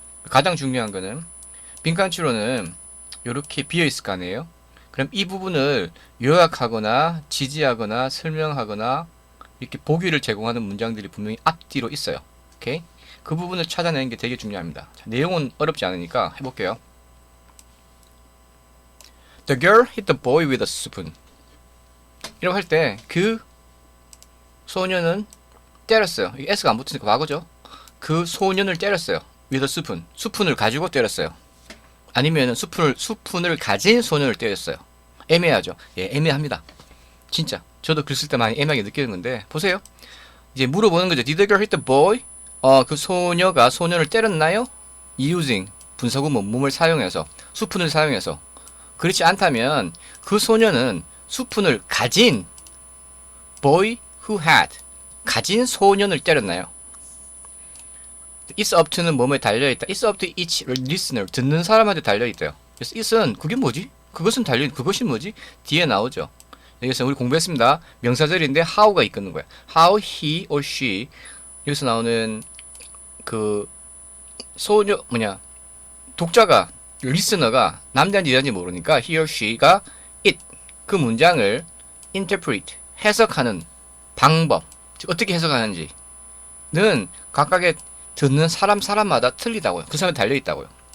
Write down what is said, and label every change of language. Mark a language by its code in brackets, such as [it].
[ko] 가장 중요한 거는 빈칸 추론은 이렇게 비어 있을 거 아니에요. 그럼 이 부분을 요약하거나 지지하거나 설명하거나 이렇게 보기를 제공하는 문장들이 분명히 앞뒤로 있어요. 오케이? 그 부분을 찾아내는 게 되게 중요합니다. 자, 내용은 어렵지 않으니까 해볼게요. [en] The girl hit the boy with a spoon. [ko] 이라고 할 때 그 소년은 때렸어요. 이게 S가 안 붙으니까 과거죠. 그 소년을 때렸어요. [en] with a spoon. [ko] 스푼을 가지고 때렸어요. 아니면 스푼을 가진 소년을 때렸어요. 애매하죠. 예, 애매합니다. 진짜. 저도 글 쓸 때 많이 애매하게 느끼는 건데 보세요. 이제 물어보는 거죠. [en] Did the girl hit the boy? [ko] 그 소녀가 소년을 때렸나요? Using 분사구문 몸을 사용해서 스푼을 사용해서. 그렇지 않다면 그 소녀는 스푼을 가진 [en] boy who had [ko] 가진 소년을 때렸나요? [en] It's up to는 [ko] 뭐뭐에 달려있다. [en] It's up to each listener [ko] 듣는 사람한테 달려있대요. 그래서 it은 그게 뭐지? 그것은 달려있는 그것이 뭐지? 뒤에 나오죠. 여기서 우리 공부했습니다. 명사절인데 how가 이끄는 거야. [en] How he or she [ko] 여기서 나오는 그 소녀 독자가 리스너가 남자인지 여자인지 모르니까 he or she가 it 그 문장을 interpret 해석하는 방법 즉 어떻게 해석하는지는 각각의 듣는 사람마다 틀리다고요. 그 사람에 달려있다고요.